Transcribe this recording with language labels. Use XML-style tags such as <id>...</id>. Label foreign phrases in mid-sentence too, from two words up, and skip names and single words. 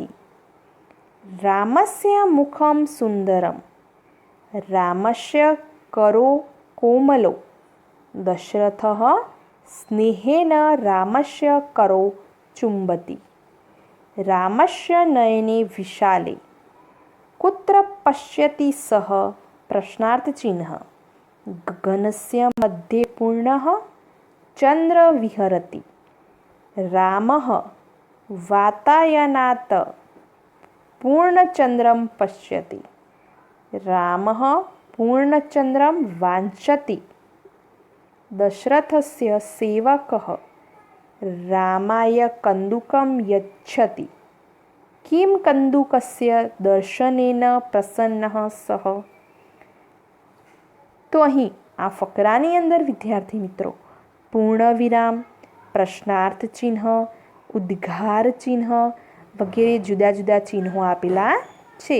<sa>રામસ્ય મુખં સુંદરમ. રામસ્ય કરો કોમલો. દશરથઃ સ્નેહેન રામસ્ય કરો ચુંબતિ. રામસ્ય નયને વિશાલે. कुत्र पश्यति सः प्रश्नार्थचिह्न. गगनस्य मध्ये पूर्णः चंद्र विहरति. रामः वातायनात् पूर्णचंद्रं पश्यति. रामः पूर्णचंद्रं वाञ्छति. दशरथस्य सेवकः रामाय कन्दुकं यच्छति. किं કંદુકસ્ય દર્શનેન પ્રસન્નઃ સઃ.</sa> <gu>તો અહીં આ ફકરાની અંદર વિદ્યાર્થી મિત્રો પૂર્ણ વિરામ, પ્રશ્નાર્થ ચિહ્ન, ઉદ્ગાર ચિહ્ન વગેરે જુદા જુદા ચિહ્નો આપેલા છે.</gu>